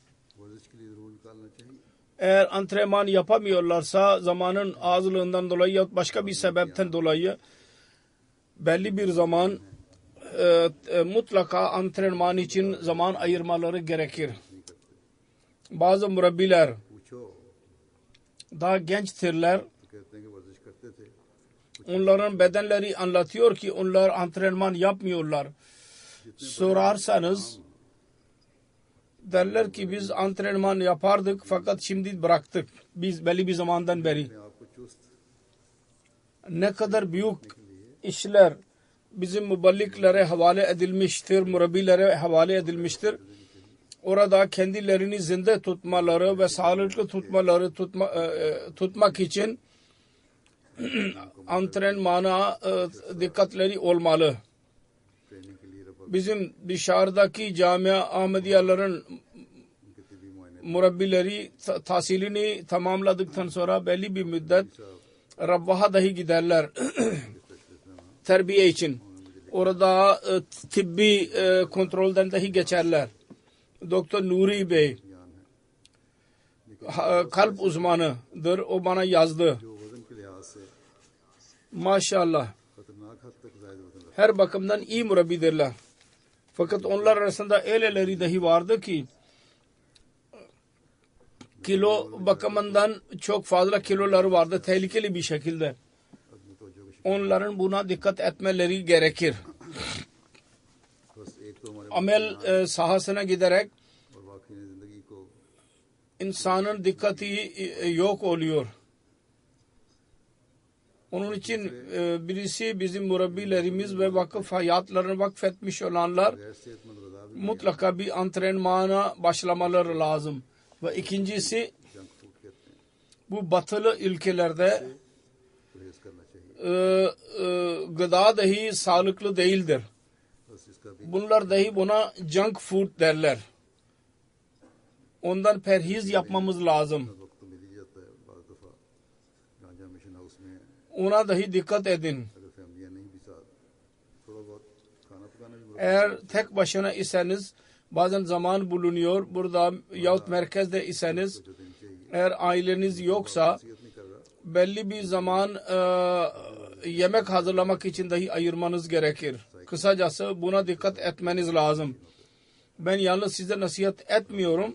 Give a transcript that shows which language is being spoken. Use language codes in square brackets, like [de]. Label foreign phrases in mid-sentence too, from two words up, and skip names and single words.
[tr] Eğer antrenman yapamıyorlarsa zamanın azlığından dolayı ya başka bir sebepten dolayı belli bir zaman mutlaka antrenman için zaman ayırmaları gerekir. bazı murabbiler [ur] पूछो [tr] daha gençtirler. [ur] तो कहते हैं कि वर्जिश करते थे [tr] Onların bedenleri anlatıyor ki onlar antrenman yapmıyorlar. Sorarsanız derler ki biz antrenman yapardık fakat şimdi bıraktık. Biz belli bir zamandan beri. [ur] अपने आप को चुस्त [tr] Ne kadar büyük işler bizim müballiklere havale edilmiştir, murabbilere havale edilmiştir. Orada kendilerini zinde tutmaları ve sağlıklı tutmak için antrenmana dikkatleri olmalı. [ur] ट्रेनिंग के लिए रबर [tr] Bizim dışarıdaki camia Ahmediyaların [ur] उनके तिबी मुआयने [tr] murabbileri tahsilini tamamladıktan sonra belli bir müddet Rabbaha dahi giderler terbiye için. Orada tıbbi kontrolden dahi geçerler. Doktor Nuri Bey kalp uzmanıdır. O bana yazdı. [ur] जो वजन के लिहाज से [tr] Maşallah. [ur] खतरनाक हद तक जायद वजन रखते [tr] Her bakımdan iyi murabbidirler. Fakat onlar arasında öyleleri dahi vardı ki kilo bakımından çok fazla kiloları vardı tehlikeli bir şekilde. [ur] अपनी तवज्जो को [tr] Onların buna dikkat etmeleri gerekir. [ur] बस एक तो हमारे [tr] Amel sahasına giderek [ur] और वाकई ने जिंदगी को [tr] insanın dikkati yok oluyor. Onun için birisi bizim murabbilerimiz ve vakıf hayatlarını vakfetmiş olanlar [ur] गैर सेहतमंद गज़ा भी [tr] mutlaka bir antrenmana başlamaları lazım. Ve ikincisi [en] junk food [ur] कहते हैं [tr] bu batılı ülkelerde [ur] परहेज करना चाहिए [tr] gıda dahi sağlıklı değildir. [ur] बस इसका भी [tr] Bunlar dahi buna [en] junk food [tr] derler. Ondan perhiz yapmamız lazım. [ur] वक्त तो मिल ही जाता है बाज़ दफ़ा गांजा [en] mission house [ur] में [tr] Ona dahi dikkat edin. [ur] अगर फैमिलियाँ नहीं भी साथ थोड़ा बहुत खाना पकाना भी [tr] Eğer tek başına iseniz bazen zaman bulunuyor. Burada yahut merkezde iseniz [ur] जो देनी चाहिए [tr] eğer aileniz yoksa [ur] नसीहत नहीं कर रहा [tr] belli bir zaman yemek hazırlamak için dahi ayırmanız gerekir. Kısacası buna dikkat etmeniz lazım. Ben yalnız size nasihat etmiyorum.